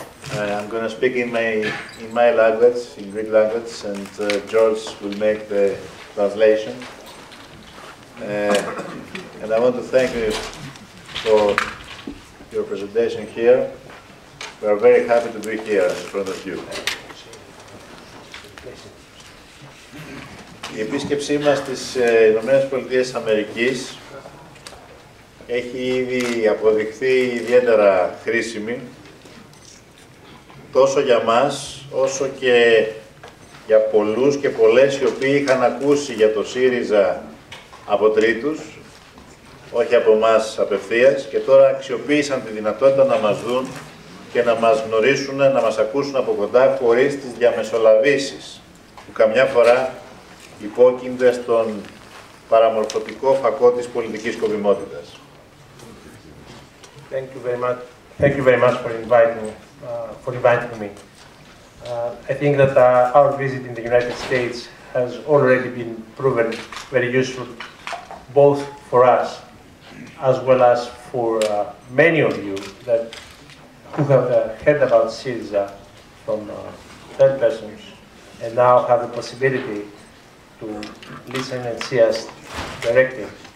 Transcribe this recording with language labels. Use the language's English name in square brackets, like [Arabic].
[English] I'm going to speak in my language, in Greek language, and George will make the translation. And I want to thank you for your presentation here. We are very happy to be here in front of you. [Greek] Η επίσκεψή μας στις Ηνωμένες Πολιτείες Αμερικής έχει ήδη αποδειχθεί ιδιαίτερα χρήσιμη, τόσο για μας, όσο και για πολλούς και πολλές οι οποίοι είχαν ακούσει για το ΣΥΡΙΖΑ από τρίτους, όχι από εμάς απευθείας, και τώρα αξιοποίησαν τη δυνατότητα να μας δουν και να μας γνωρίσουν, να μας ακούσουν από κοντά, χωρίς τις διαμεσολαβήσεις που καμιά φορά υπόκεινται στον παραμορφωτικό φακό της πολιτικής σκοπιμότητας. [English] Thank you very much for inviting me. I think that our visit in the United States has already been proven very useful, both for us as well as for many of you who have heard about SYRIZA from third persons and now have the possibility to listen and see us directly.